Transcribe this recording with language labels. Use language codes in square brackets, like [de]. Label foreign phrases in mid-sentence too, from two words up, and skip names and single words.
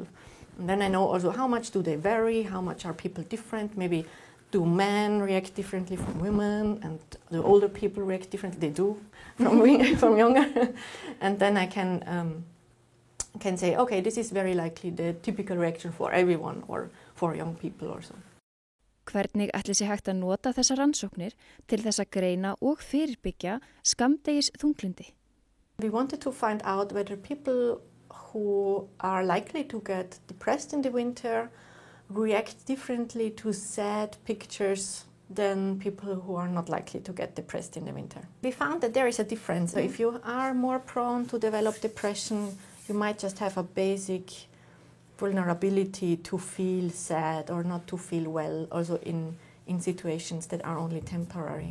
[en] And then I know also how much do they vary, how much are people different, maybe do men react differently from women, and the older people react differently, they do from younger. And then I can say, okay, this is very likely the typical reaction for everyone or for young people or so. [is] Hvernig ætli sé hægt að nota þessar rannsóknir til þess að greina og fyrirbyggja skammdegisþunglyndi? [en] We wanted to find out whether people who are likely to get depressed in the winter react differently to sad pictures than people who are not likely to get depressed in the winter. We found that there is a difference. So if you are more prone to develop depression, you might just have a basic vulnerability to feel sad or not to feel well, also in situations that are only temporary.